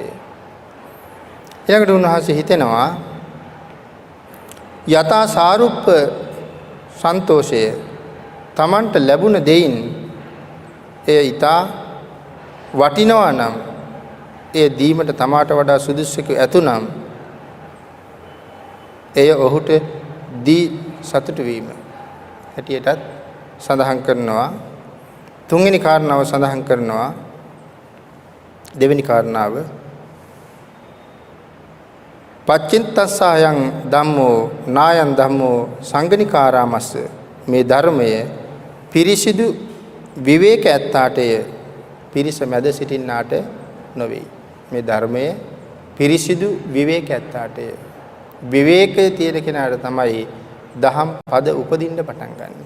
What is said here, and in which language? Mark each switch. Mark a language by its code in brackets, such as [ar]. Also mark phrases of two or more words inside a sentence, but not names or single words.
[si] ඊළඟට උන්වහන්සේ හිතෙනවා යතා සාරුප්ප සන්තෝෂය තමන්ට ලැබුණ දෙයින් එය ඊතා වටිනවා නම් එය දීමට තමාට වඩා සුදුසුකු ඇතුනම් එය ඔහුට දී සතුටු වීම හැටියටත් සඳහන් කරනවා. තුන්වෙනි කාරණාව සඳහන් කරනවා. දෙවෙනි කාරණාව [pi] පච්චින්තස්සයන් ධම්මෝ නායන් ධම්මෝ සංගනිකාරාමස්ස [si] මේ ධර්මය පිරිසිදු විවේක ඇත්තාටය පිරිස මැද සිටින්නාට නොවේ. මේ ධර්මය පිරිසිදු විවේක ඇත්තාටය විවේකයේ තියෙන කෙනාට තමයි දහම් පද උපදින්න පටන් ගන්න.